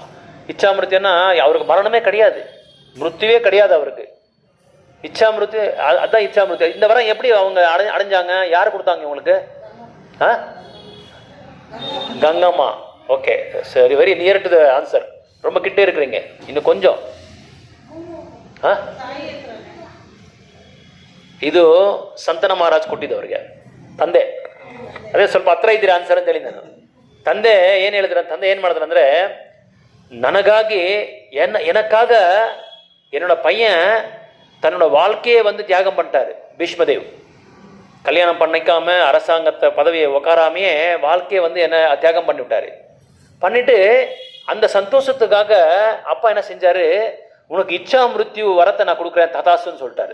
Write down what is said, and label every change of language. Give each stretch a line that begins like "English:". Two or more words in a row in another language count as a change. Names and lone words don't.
Tamil: இச்சா மிருத்யுன்னா அவருக்கு மரணமே கிடையாது, மிருத்யுவே கிடையாது அவருக்கு. இச்சா மிருத்யு, அதுதான் இச்சா மிருத்யு. இந்த வரம் எப்படி அவங்க அடைஞ்சாங்க? யார் கொடுத்தாங்க இவங்களுக்கு? கங்கம்மா.
English: okay, சரி, very near to the answer.
Tamil: ரொம்ப கிட்டே இருக்கிறீங்க, இன்னும் கொஞ்சம்.
Kannada: ಇದು ಸಂತನ ಮಹಾರಾಜ್ ಕೊಟ್ಟಿದ್ದವ್ರಿಗೆ ತಂದೆ. ಅದೇ ಸ್ವಲ್ಪ ಹತ್ರ ಇದ್ದೀರಾ ಆನ್ಸರ್ ಅಂತ ಹೇಳಿದ್ದೆ ನಾನು. ತಂದೆ ಏನು ಹೇಳಿದ್ರು, ತಂದೆ ಏನು ಮಾಡಿದ್ರು ಅಂದರೆ, ನನಗಾಗಿ
Tamil: எனக்காக என்னோட பையன் தன்னோட வாழ்க்கையை வந்து தியாகம் பண்ணிட்டாரு. பீஷ்மதேவ் கல்யாணம் பண்ணிக்காம அரசாங்கத்தை பதவியை உக்காராமையே வாழ்க்கையை வந்து என்ன தியாகம் பண்ணிவிட்டாரு. பண்ணிட்டு அந்த சந்தோஷத்துக்காக அப்பா என்ன செஞ்சாரு, உனக்கு இச்சா மிருத்யு வரத்தை நான் கொடுக்குறேன் ததாசுன்னு சொல்லிட்டாரு.